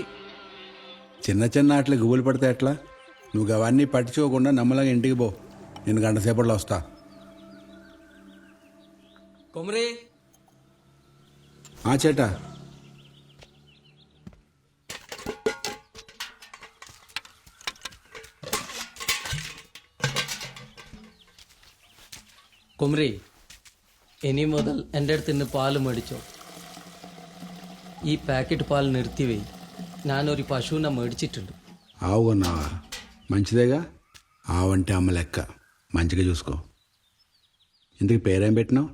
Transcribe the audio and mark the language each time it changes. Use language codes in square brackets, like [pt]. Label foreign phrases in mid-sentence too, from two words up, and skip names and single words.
[te] చిన్న చిన్న ఆటలు గుబులు పడితే ఎట్లా? నువ్వు అవన్నీ పట్టించుకోకుండా నమ్మలంగా ఇంటికి పో. నేను గంట సేపట్లో వస్తా. కొమరే చేటా [ml] കൊമരേ, ഇനി മുതൽ എൻ്റെ അടുത്ത് നിന്ന് പാല് മേടിച്ചോ. ഈ പാക്കറ്റ് പാൽ നിർത്തിവേ. ഞാനൊരു പശുവിനെ മേടിച്ചിട്ടുണ്ട്. [te] ఆవు కొన్నావా? మంచిదేగా. ఆవంటే అమ్మ లెక్క, మంచిగా చూసుకో. ఇందుకు పేరేం పెట్టినావు?